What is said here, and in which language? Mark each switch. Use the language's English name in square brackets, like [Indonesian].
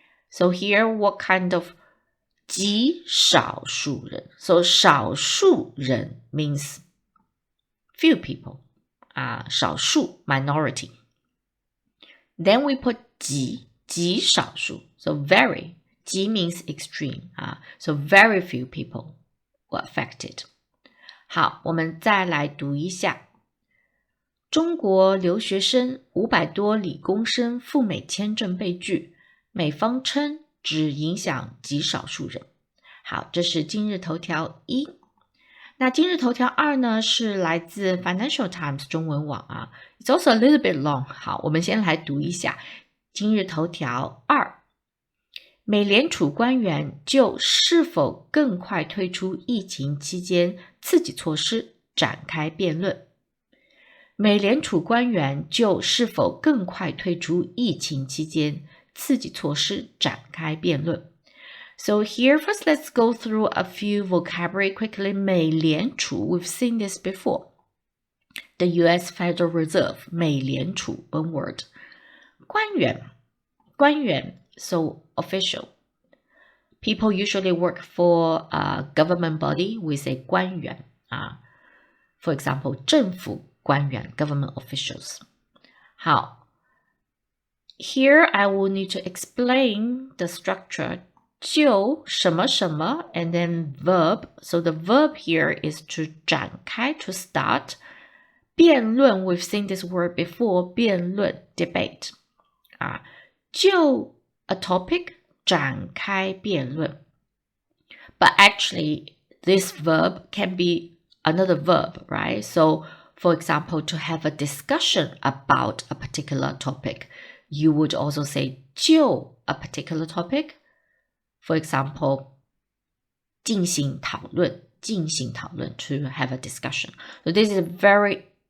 [English] So here what kind of 极少数人 So 少数人 means few people. 少数 minority. Then we put 极少数 So very. 极 means extreme. So very few people were affected. [Chinese] 好，我们再来读一下。中国留学生500多理工生赴美签证被拒，美方称只影响极少数人。好，这是今日头条一。那今日头条二呢，是来自 Financial Times 中文网 [English] It's also a little bit long. [Chinese] 好，我们先来读一下今日头条二。美联储官员就是否更快退出疫情期间刺激措施展开辩论。美联储官员就是否更快退出疫情期间刺激措施展开辩论。 [English] So here first let's go through a few vocabulary quickly. 美联储 we've seen this before. The US Federal Reserve 美联储 one word. 官员 so official. People usually work for a government body with a 官员For example, 政府官员 government officials. 好 Here I will need to explain the structure. 就什么什么 and then verb. So the verb here is to 展开 to start. 辩论 we've seen this word before. 辩论 debate. 就 a topic 展开辩论. But actually this verb can be another verb, right? So for example, to have a discussion about a particular topic, you would also say 就 a particular topic. For example, 进行讨论 to have a discussion. So this is very